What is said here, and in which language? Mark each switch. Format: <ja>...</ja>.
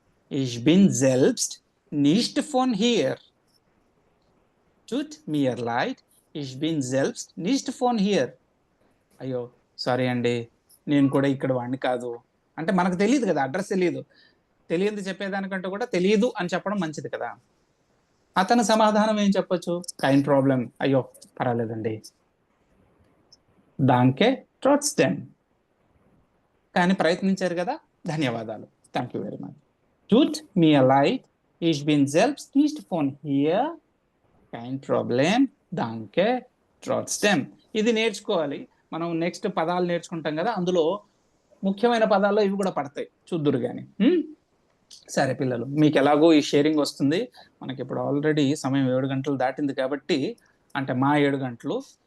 <de>Ich bin selbst nicht von hier. Tut mir leid, ich bin selbst nicht von hier.</de> <te>అయ్యో sorry అండి, నేను కూడా ఇక్కడ వాడిని కాదు అంటే మనకు తెలియదు కదా, అడ్రస్ తెలియదు. తెలియదు చెప్పేదానికంటే కూడా తెలియదు అని చెప్పడం మంచిది కదా. అతని సమాధానం ఏం చెప్పొచ్చు?</te> <de>కైన్ ప్రాబ్లం,</de> <te>అయ్యో పర్వాలేదండి.</te> <de>దాంకే ట్రోట్స్టెమ్,</de> <te>కానీ ప్రయత్నించారు కదా, ధన్యవాదాలు.</te> <en>Thank you very much.</en> <de>Tut mir leid, ich bin selbst nicht von hier. Kein Problem, danke, trotzdem.</de> <te>ఇది నేర్చుకోవాలి మనం. నెక్స్ట్ పదాలు నేర్చుకుంటాం కదా, అందులో ముఖ్యమైన పదాల్లో ఇవి కూడా పడతాయి, చూద్దురు కానీ. సరే పిల్లలు, మీకు ఎలాగో ఈ షేరింగ్ వస్తుంది. మనకి ఇప్పుడు ఆల్రెడీ సమయం 7 గంటలు దాటింది కాబట్టి, అంటే మా 7 గంటలు.</te>